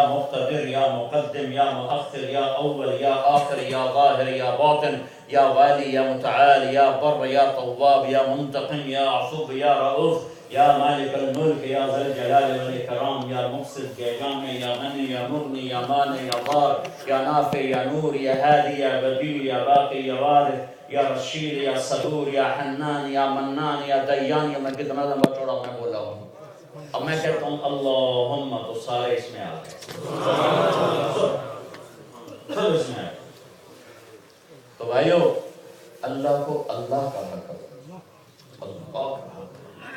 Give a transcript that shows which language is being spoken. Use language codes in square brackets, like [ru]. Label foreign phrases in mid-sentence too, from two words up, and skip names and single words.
[ar] مقتدر، یا مقدم، یا مؤخر، یا اول، یا آخر، یا ظاہر، یا باطن، یا والی، یا متعال، یا بر، یا تواب، یا منتقم، یا عفو، یا رؤوف، یا مالک الملک، یا ذی الجلال والاکرام، یا مقصد، یا جامع، یا غنی، یا مغنی، یا مانع، یا ضار، یا نافع، یا نور، یا ہادی، یا بدیع، یا باقی، یا وارث، یا رشید، یا صبور، یا حنان، یا منان، یا دیان۔ [ur] یا میں کتنا لمبا چوڑا میں بولا ہوں۔ اب میں کہتا ہوں اللہم تو سارے اس میں آ گئے، سب اس میں آ گئے۔ تو بھائیو، اللہ کو اللہ کا حق ہے، اللہ کا حق ہے۔